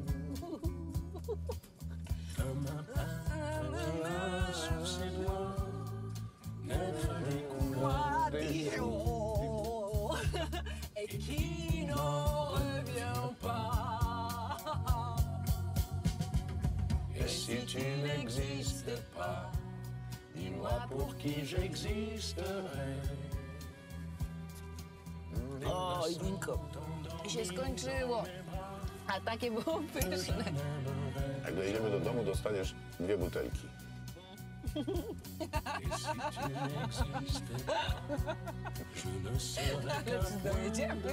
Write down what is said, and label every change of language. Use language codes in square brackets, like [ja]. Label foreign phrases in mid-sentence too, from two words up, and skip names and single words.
[fr] Comme un peintre sur ses doigts, mettre les couleurs des jours et qui n'en revient pas. Et si tu n'existais pas, dis-moi pour qui j'existerais. [pl] O, Idinko, się skończyło. A takie było pyszne. Jak dojedziemy do domu, dostaniesz 2 butelki. Ale czy dojedziemy?